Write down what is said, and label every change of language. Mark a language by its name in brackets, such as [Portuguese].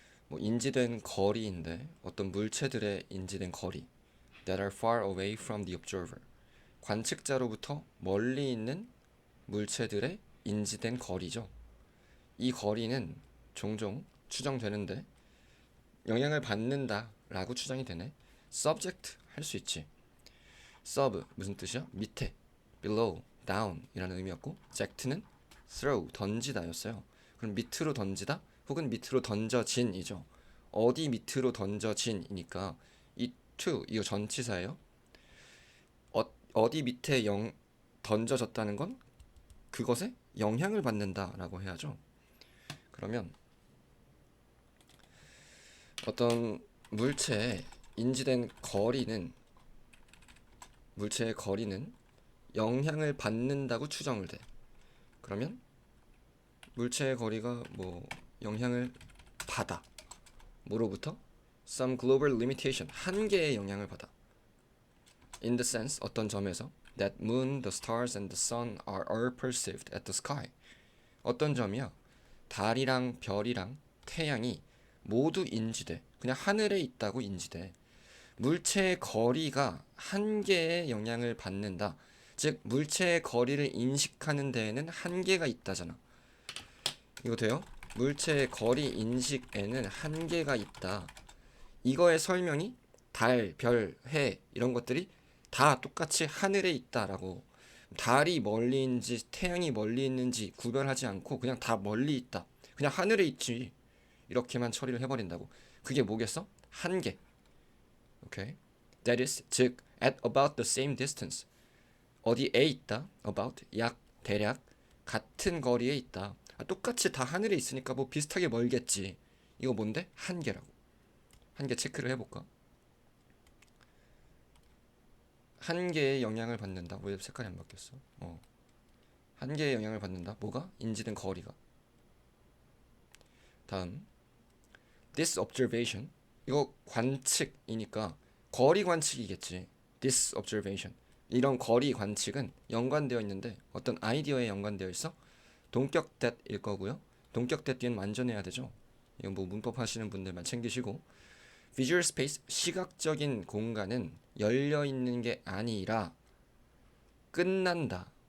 [Korean] 인지된 거리인데 어떤 물체들의 인지된 거리 [English] that are far away from the observer. [Korean] 관측자로부터 멀리 있는 물체들의 인지된 거리죠. 이 거리는 종종 추정되는데 영향을 받는다 라고 추정이 되네. subject 할 수 있지. sub 무슨 뜻이야? 밑에, below, down 이라는 의미였고 ject는 throw 던지다였어요. 그럼 밑으로 던지다 혹은 밑으로 던져진이죠. 어디 밑으로 던져진이니까 이 to 이거 전치사예요. 어디 밑에 던져졌다는 건 그것에 영향을 받는다라고 해야죠. 그러면 어떤 물체의 인지된 물체의 거리는 영향을 받는다고 추정을 돼. 그러면 물체의 거리가 영향을 받아. 뭐로부터? [English] Some global limitation, [Korean] 한계의 영향을 받아. [English] In the sense, [Korean] 어떤 점에서 [English] that moon, the stars and the sun are all perceived at the sky. [Korean] 어떤 점이야? 달이랑 별이랑 태양이 모두 인지돼. 그냥 하늘에 있다고 인지돼. 물체의 거리가 한계의 영향을 받는다. 즉 물체의 거리를 인식하는 데에는 한계가 있다잖아. 이거 돼요? 물체의 거리 인식에는 한계가 있다. 이거의 설명이 달, 별, 해 이런 것들이 다 똑같이 하늘에 있다라고. 달이 멀리 있는지 태양이 멀리 있는지 구별하지 않고 그냥 다 멀리 있다. 그냥 하늘에 있지. 이렇게만 처리를 해버린다고. 그게 뭐겠어? 한계. 오케이. [English] That is, [Korean] 즉 [English] at about the same distance. [Korean] 어디에 있다. about 약 대략 같은 거리에 있다. 똑같이 다 하늘에 있으니까 뭐 비슷하게 멀겠지. 이거 뭔데? 한계라고. 한계 체크를 해볼까? 한계에 영향을 받는다. 왜 색깔이 안 바뀌었어? 한계에 영향을 받는다. 뭐가? 인지된 거리가. 다음 [English] this observation. [Korean] 이거 관측이니까 거리 관측이겠지. [English] this observation. [Korean] 이런 거리 관측은 연관되어 있는데 어떤 아이디어에 연관되어 있어? 동격 that일 거고요. 동격 that 뒤에는 완전해야 되죠. 이건 문법 하시는 분들만 챙기시고 visual space 시각적인 공간은 열려 있는 게 아니라 끝난다.